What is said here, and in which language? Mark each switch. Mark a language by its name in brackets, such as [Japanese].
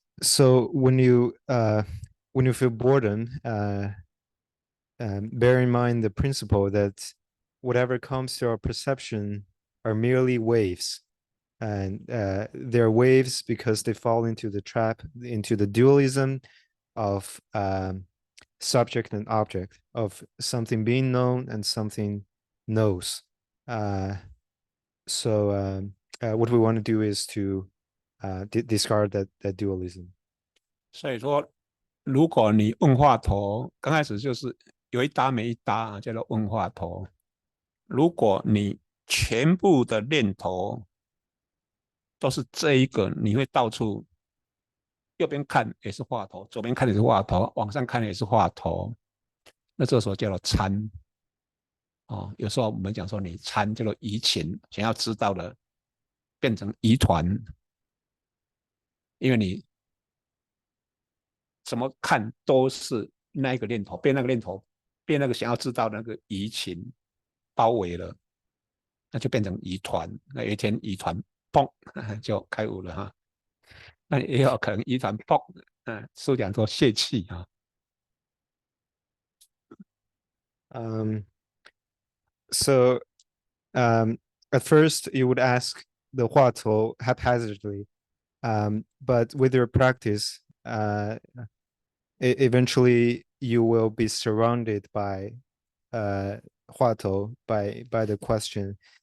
[English] So when you feel boredom, bear in mind the principle that whatever comes to our perception are merely waves, and they're waves because they fall into the trap, into the dualism of subject and object, of something being known and something knows. So what we want to do is to discard that dualism. [Chinese] 所以说，如果你问话头，刚开始就是有一搭没一搭，叫做问话头。如果你全部的念头都是这一个，你会到处右边看也是话头，左边看也是话头，往上看也是话头，那这时候叫做参。哦，有时候我们讲说你参叫做疑情，想要知道的变成疑团，因为你怎么看都是那一个念头，被那个念头，被那个想要知道的那个疑情包围了，那就变成疑团。那有一天疑团砰就开悟了哈。那也有可能疑团砰，师父讲说泄气啊。 [English] So at first you would ask the huatou haphazardly, but with your practice, eventually you will be surrounded by huatou, by the question.